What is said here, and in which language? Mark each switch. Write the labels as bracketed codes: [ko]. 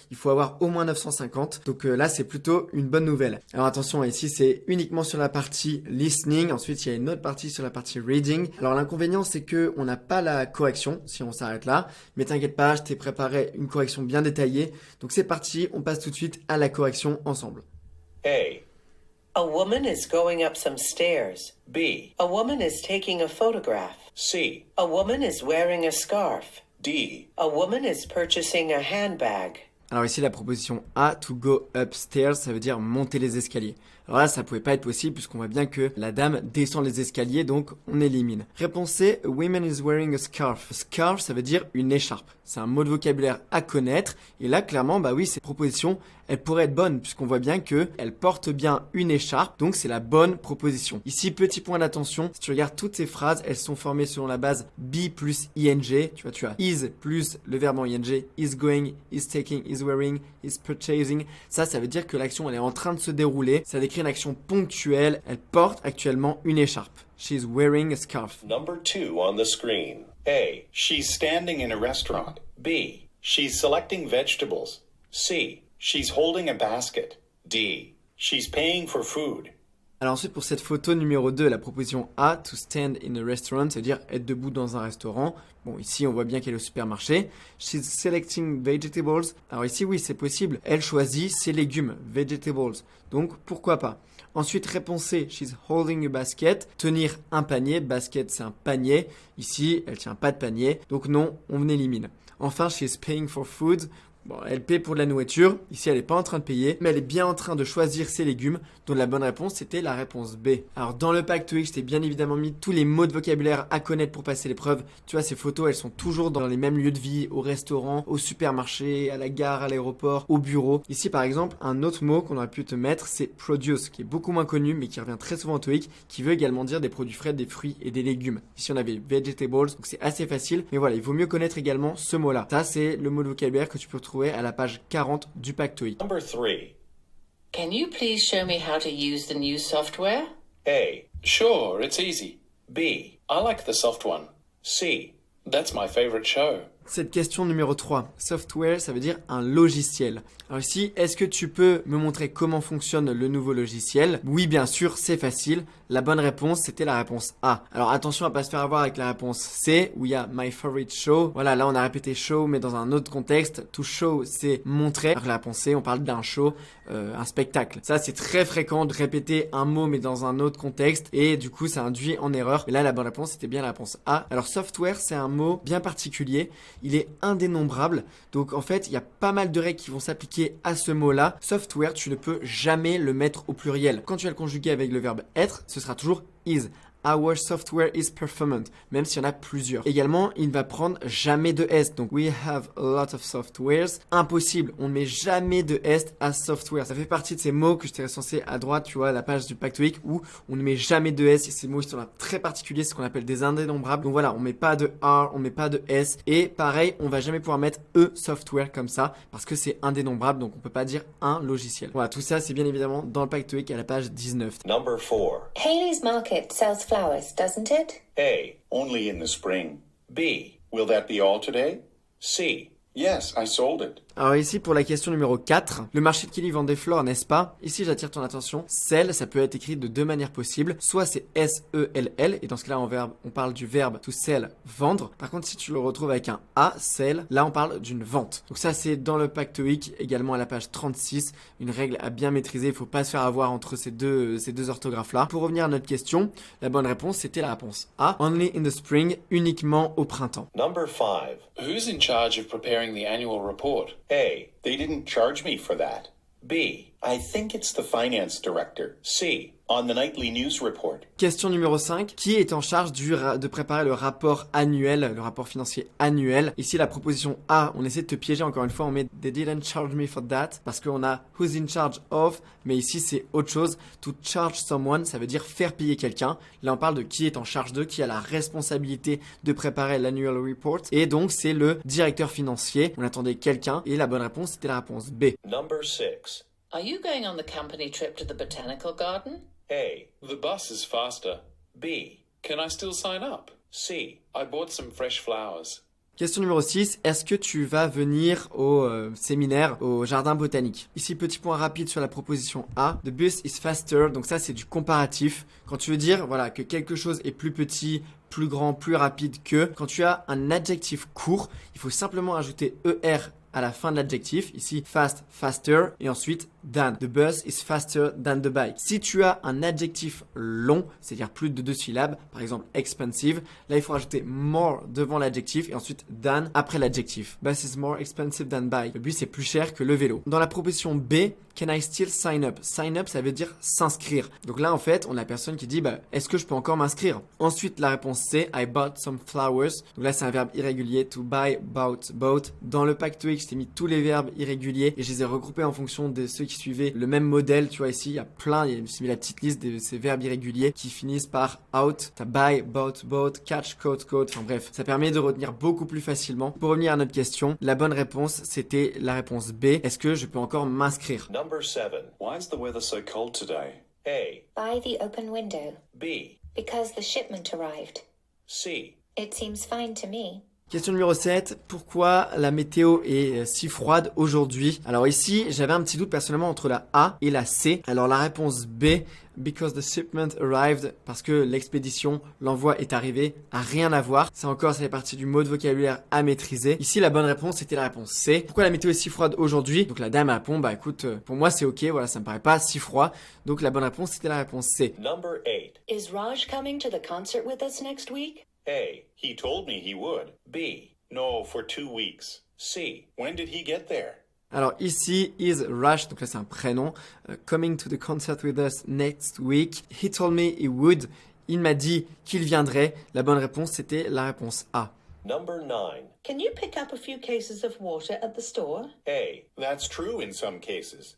[fr] Il faut avoir au moins 950. Donc là, c'est plutôt une bonne nouvelle. Alors attention, ici, c'est uniquement sur la partie listening. Ensuite, il y a une autre partie sur la partie reading. Alors l'inconvénient, c'est que on n'a pas la correction si on s'arrête là. Mais t'inquiète pas, je t'ai préparé une correction bien détaillée. Donc c'est parti, on passe tout de suite à la correction ensemble. [en] A woman is going up some stairs. B. A woman is taking a photograph. C. A woman is wearing a scarf. D. A woman is purchasing a handbag. [fr] Alors ici, la proposition A, [en] to go upstairs, [fr] ça veut dire monter les escaliers. Alors là, ça pouvait pas être possible puisqu'on voit bien que la dame descend les escaliers, donc on élimine. Réponse C, [en] a woman is wearing a scarf. [fr] A scarf, ça veut dire une écharpe. C'est un mot de vocabulaire à connaître. Et là, clairement, bah oui, cette proposition, elle pourrait être bonne puisqu'on voit bien que elle porte bien une écharpe. Donc c'est la bonne proposition. Ici, petit point d'attention. Si tu regardes toutes ces phrases, elles sont formées selon la base be plus ing. Tu as is plus le verbe en ing. [en] Is going, is taking, is wearing, is purchasing. [fr] Ça veut dire que l'action, elle est en train de se dérouler. Ça décrit une action ponctuelle. Elle porte actuellement une écharpe. [en] She's wearing a scarf. Number 2 on the screen. A. She's standing in a restaurant. B. She's selecting vegetables. C. She's holding a basket. D. She's paying for food. [fr] Alors ensuite, pour cette photo numéro 2, la proposition A, [en] to stand in a restaurant, [fr] c'est-à-dire être debout dans un restaurant. Bon, ici, on voit bien qu'elle est au supermarché. [en] She's selecting vegetables. [fr] Alors ici, oui, c'est possible. Elle choisit ses légumes, vegetables. Donc, pourquoi pas. Ensuite, réponse C, [en] she's holding a basket. [fr] Tenir un panier. Basket, c'est un panier. Ici, elle tient pas de panier. Donc non, on élimine. Enfin, [en] she's paying for food. [fr] Bon, elle paie pour de la nourriture. Ici, elle n'est pas en train de payer, mais elle est bien en train de choisir ses légumes. Donc la bonne réponse, c'était la réponse B. Alors dans le pack TOEIC, je t'ai bien évidemment mis tous les mots de vocabulaire à connaître pour passer l'épreuve. Tu vois, ces photos, elles sont toujours dans les mêmes lieux de vie, au restaurant, au supermarché, à la gare, à l'aéroport, au bureau. Ici, par exemple, un autre mot qu'on aurait pu te mettre, c'est produce, qui est beaucoup moins connu, mais qui revient très souvent au TOEIC, qui veut également dire des produits frais, des fruits et des légumes. Ici, on avait vegetables, donc c'est assez facile. Mais voilà, il vaut mieux connaître également ce mot-là. Ça, c'est le mot de vocabulaire que tu peux retrouver à la page 40 du pack TOEIC. [en] Number 3. Can you please show me how to use the new software? A. Sure, it's easy. B. I like the soft one. C. That's my favorite show. [fr] Cette question numéro 3, software, ça veut dire un logiciel. Alors ici, est-ce que tu peux me montrer comment fonctionne le nouveau logiciel? Oui, bien sûr, c'est facile. La bonne réponse, c'était la réponse A. Alors attention à pas se faire avoir avec la réponse C, où il y a [en] my favorite show. [fr] Voilà, là on a répété show, mais dans un autre contexte. To show, c'est montrer. Alors la réponse C, on parle d'un show, un spectacle. Ça, c'est très fréquent de répéter un mot, mais dans un autre contexte. Et du coup, ça induit en erreur. Mais là, la bonne réponse, c'était bien la réponse A. Alors software, c'est un mot bien particulier. Il est indénombrable. Donc en fait, il y a pas mal de règles qui vont s'appliquer à ce mot-là. Software, tu ne peux jamais le mettre au pluriel. Quand tu vas le conjuguer avec le verbe être, ce sera toujours is. [en] Our software is performant, [fr] même s'il y en a plusieurs. Également, il ne va prendre jamais de S. Donc, [en] we have a lot of softwares. [fr] Impossible, on ne met jamais de S à software. Ça fait partie de ces mots que je t'ai recensés à droite, tu vois, la page du pack TOEIC où on ne met jamais de S. Et ces mots, ils sont là très particuliers, c'est ce qu'on appelle des indénombrables. Donc voilà, on met pas de R, on met pas de S. Et pareil, on va jamais pouvoir mettre E software comme ça parce que c'est indénombrable, donc on peut pas dire un logiciel. Voilà, tout ça, c'est bien évidemment dans le pack TOEIC à la page 19. [en] Number 4. Haley's Market sells flowers, doesn't it? A. Only in the spring. B. Will that be all today? C. Yes, I sold it. [fr] Alors ici, pour la question numéro 4, le marché de Kelly vend des fleurs, n'est-ce pas? Ici, j'attire ton attention. Sell, ça peut être écrit de deux manières possibles. Soit c'est S-E-L-L, et dans ce cas-là, on parle du verbe to sell, vendre. Par contre, si tu le retrouves avec un A, sell, là, on parle d'une vente. Donc ça, c'est dans le pack TOEIC, également à la page 36. Une règle à bien maîtriser. Il faut pas se faire avoir entre ces deux orthographes-là. Pour revenir à notre question, la bonne réponse, c'était la réponse A. [en] Only in the spring, [fr] uniquement au printemps. [en] Number 5. Who's in charge of preparing the annual report? A. They didn't charge me for that. B. I think it's the finance director. C. On the nightly news report. [fr] Question numéro 5. Qui est en charge de préparer le rapport annuel, le rapport financier annuel? Ici, la proposition A, on essaie de te piéger encore une fois, on met [en] They didn't charge me for that, [fr] parce qu'on a Who's in charge of, mais ici c'est autre chose. [en] To charge someone, [fr] ça veut dire faire payer quelqu'un. Là, on parle de qui est en charge de, qui a la responsabilité de préparer l'annual report. Et donc, c'est le directeur financier. On attendait quelqu'un, et la bonne réponse, c'était la réponse B. Number 6. Are you going on the company trip to the botanical garden? A. The bus is faster. B. Can I still sign up? C. I bought some fresh flowers. Question numéro 6, est-ce que tu vas venir au séminaire, au jardin botanique? Ici, petit point rapide sur la proposition A. [en] The bus is faster, [fr] donc ça c'est du comparatif. Quand tu veux dire voilà, que quelque chose est plus petit, plus grand, plus rapide que, quand tu as un adjectif court, il faut simplement ajouter ER à la fin de l'adjectif, ici fast, faster, et ensuite than. [en] The bus is faster than the bike. [fr] Si tu as un adjectif long, c'est-à-dire plus de 2 syllabes, par exemple expensive, là il faut rajouter more devant l'adjectif et ensuite than après l'adjectif. [en] Bus is more expensive than bike. [fr] Le bus est plus cher que le vélo. Dans la proposition B, [en] can I still sign up? [fr] Sign up, ça veut dire s'inscrire. Donc là, en fait, on a la personne qui dit, est-ce que je peux encore m'inscrire? Ensuite, la réponse C, [en] I bought some flowers. [fr] Donc là, c'est un verbe irrégulier, [en] to buy, bought, bought. [fr] Dans le pack TOEIC, je t'ai mis tous les verbes irréguliers et je les ai regroupés en fonction de ceux qui suivaient le même modèle. Tu vois, ici, il y a plein, je me suis mis la petite liste de ces verbes irréguliers qui finissent par out. T'as [en] buy, bought, bought, catch, caught, caught. [fr] Enfin bref, ça permet de retenir beaucoup plus facilement. Pour revenir à notre question, la bonne réponse, c'était la réponse B. Est-ce que je peux encore m'inscrire? [en] Number 7. Why is the weather so cold today? A. By the open window. B. Because the shipment arrived. C. It seems fine to me. [fr] Question numéro 7, pourquoi la météo est si froide aujourd'hui? Alors ici, j'avais un petit doute personnellement entre la A et la C. Alors la réponse B, [en] because the shipment arrived, [fr] parce que l'expédition, l'envoi est arrivé, a rien à voir. Ça encore, ça fait partie du mot de vocabulaire à maîtriser. Ici, la bonne réponse, c'était la réponse C. Pourquoi la météo est si froide aujourd'hui? Donc la dame répond, écoute, pour moi c'est ok, voilà, ça me paraît pas si froid. Donc la bonne réponse, c'était la réponse C. [en] Number 8. Is Raj coming to the concert with us next week? A. He told me he would. B. No, for 2 weeks. C. When did he get there? [fr] Alors ici, [en] is Raj, [fr] donc là c'est un prénom, [en] coming to the concert with us next week. He told me he would. [fr] Il m'a dit qu'il viendrait. La bonne réponse, c'était la réponse A. [en] Number 9. Can you pick up a few cases of water at the store? A. That's true in some cases.